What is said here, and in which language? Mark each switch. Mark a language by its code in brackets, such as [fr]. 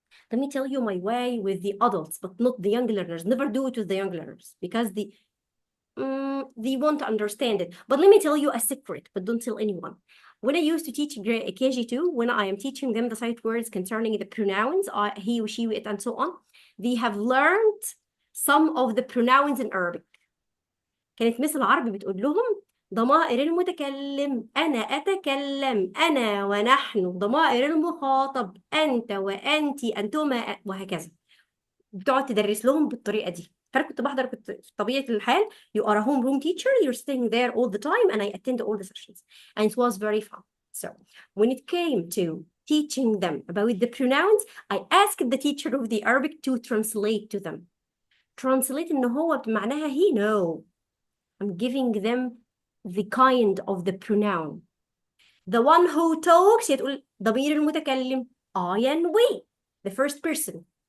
[en] Let me tell you my way with the adults, but not the young learners. Never do it with the young learners because they won't understand it. But let me tell you a secret, but don't tell anyone. When I used to teach KG2, when I am teaching them the sight words concerning the pronouns, he, she, it, and so on, they have learned some of the pronouns in Arabic. [ar] كانت مثل العربي بتقول لهم ضمائر المتكلم أنا أتكلم أنا ونحن ضمائر المخاطب أنت وأنت أنتما وهكذا بتقعد تدرس لهم بالطريقة دي فأنا كنت بحضر كنت في طبيعة الحال [en] you are a homeroom teacher you're staying there all the time and I attend all the sessions and it was very fun. So when it came to teaching them about the pronouns I asked the teacher of the Arabic to translate to them. Translate [ar] إن هو بمعناها [en] he no. I'm giving them the kind of the pronoun. The one who talks [ar] يتقول ضمير المتكلم [en] I and we. The first person.